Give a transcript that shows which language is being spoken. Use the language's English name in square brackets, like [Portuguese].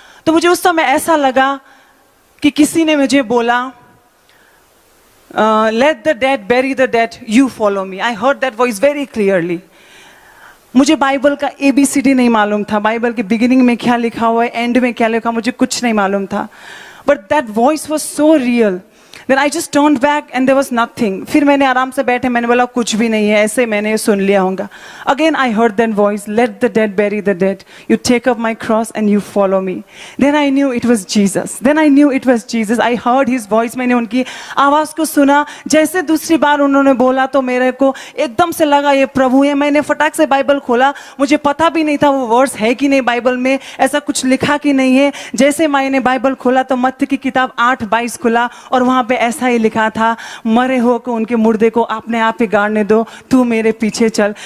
[Hindi] तो मुझे उस समय ऐसा लगा कि किसी ने मुझे बोला [English] Let the dead bury the dead, you follow me. I heard that voice very clearly. [Hindi] मुझे बाइबल का ABCD नहीं मालूम था, बाइबल के बिगिनिंग में क्या लिखा हुआ है, एंड में क्या लिखा, मुझे कुछ नहीं मालूम था। [English] But that voice was so real. Then I just turned back and there was nothing. [Hindi] फिर मैंने आराम से बैठे, मैंने बोला कुछ भी नहीं है, ऐसे मैंने सुन लिया होगा। [English] Again I heard that voice, let the dead bury the dead. You take up my cross and you follow me. Then I knew it was Jesus. Then I knew it was Jesus. I heard his voice. [Hindi] मैंने उनकी आवाज़ को सुना। जैसे दूसरी बार उन्होंने बोला तो मेरे को एकदम से लगा ये प्रभु है। मैंने फटाक से बाइबल खोला, मुझे पता भी नहीं था वो वर्ड्स है कि नहीं बाइबल में, ऐसा कुछ लिखा कि नहीं है। जैसे मैंने बाइबल खोला तो मत्ती की किताब 8:22 खुला और वहाँ पे ऐसा ही लिखा था, मरे हो को उनके मुर्दे को अपने आप ही गाड़ने दो, तू मेरे पीछे चल।